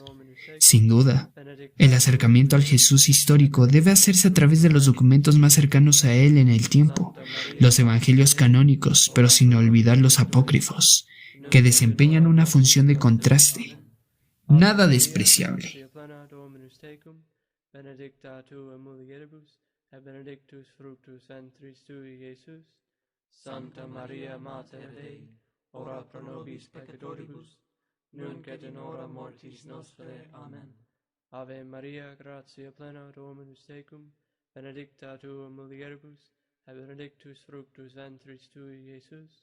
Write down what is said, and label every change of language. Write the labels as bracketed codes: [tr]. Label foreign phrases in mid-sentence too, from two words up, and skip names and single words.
[es] Sin duda, el acercamiento al Jesús histórico debe hacerse a través de los documentos más cercanos a él en el tiempo, los evangelios canónicos, pero sin olvidar los apócrifos, que desempeñan una función de contraste, nada despreciable. [la] Santa Maria Mater Dei, ora pro nobis peccatoribus, nunc et in hora mortis nostrae. Amen. Ave Maria, gratia plena, Dominus tecum, benedicta tu in mulieribus, et benedictus fructus ventris tui, Iesus.